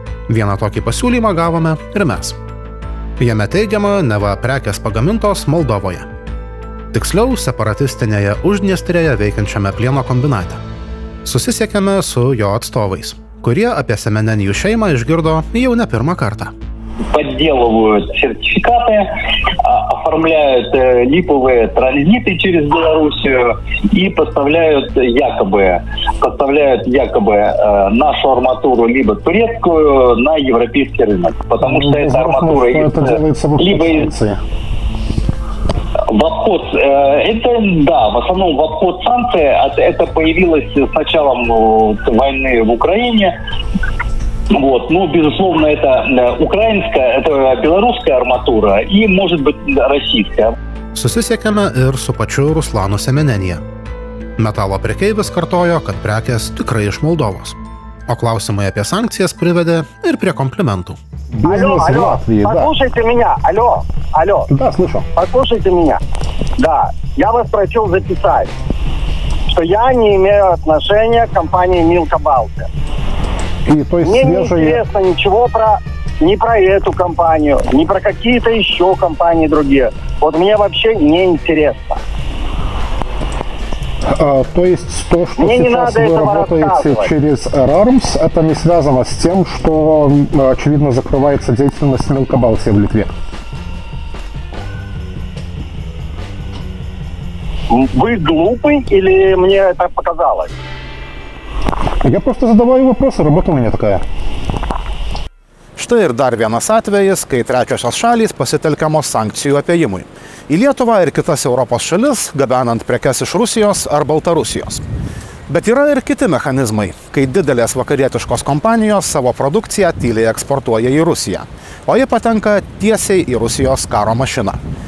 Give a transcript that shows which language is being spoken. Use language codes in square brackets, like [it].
[lt] Vieną tokį pasiūlymą gavome ir mes. Jame teigiama, neva prekės pagamintos Moldovoje. Tiksliau, separatistinėje Uždniestrėje veikiančiame plieno kombinate. Susisiekėme su jo atstovais, kurie apie Semenenijų шеймą išгирдо jau [ru] не первый карта. Подделывают сертификаты, оформляют липовые транзиты через Белоруссию и поставляют якобы нашу арматуру либо турецкую на европейский рынок. Потому что эта арматура либо из... В обход, в основном в обход санкций, это появилось с началом войны в Украине. Но, безусловно, это украинская, это белорусская арматура и, может быть, российская. [lt] Susisiekėme ir su pačiu Ruslanu Semenenija. Metalo prekeivis kartojo, kad prekės tikrai iš Moldovos. O klausimai apie sankcijas privedė ir prie komplimentų. [ru] Алло, послушайте меня, алло. Да, слышу. Послушайте меня. Да, я вас просил записать, что я не имею отношения к компании Milka Baltic. И, то есть, мне не интересно ничего ни про эту компанию, ни про какие-то еще компании другие. Вот мне вообще не интересно. То есть то, что мне сейчас вы работаете через AirArms, это не связано с тем, что, очевидно, закрывается деятельность Milka Baltic в Литве? Вы глупый или мне это показалось? Я просто задаваю вопросы, работа у меня такая. [lt] Štai ir dar vienas atvejis, kai trečiosios šalys pasitelkiamos sankcijų apėjimui. Į Lietuvą ir kitas Europos šalis, gabenant prekes iš Rusijos ar Baltarusijos. Bet yra ir kiti mechanizmai, kai didelės vakarietiškos kompanijos savo produkciją tyliai eksportuoja į Rusiją, o ji patenka tiesiai į Rusijos karo mašiną.